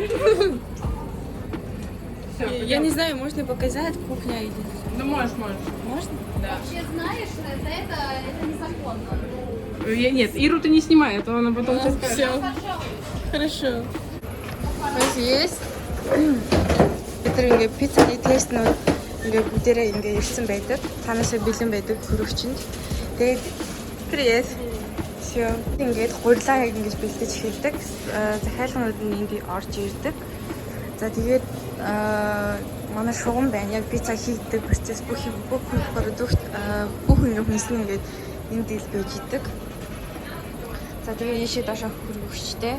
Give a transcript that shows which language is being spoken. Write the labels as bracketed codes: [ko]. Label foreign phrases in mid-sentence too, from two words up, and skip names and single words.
[ru] Я не знаю, можно показать, кухня идет. Ну, можешь. Можно? Да. Вообще знаешь, это незаконно. Нет, Иру ты не снимай, а то она потом тебе скажет. Все, хорошо. Вот есть. [mn] Тэр ингээ пиццаны тестнүүд ингээ бүгдээрээ ингээ ирсэн байдаг. Танаас бэлэн байдаг хөрөгчөнд. [ru] Тэгээд привет. Всё. [mn] Ингээд гурилаа ингэж бэлдэж эхэлдэг. Захиалгууд нь ингээ орж ирдэг. За тэгээд манай шугам байна. Яг пицца хийдэг процесс бүх продукт бүх ингээ хүнсэн ингээд энд ил байж идэг. За тэгээд ийшээ доошоо хөргөгчтэй.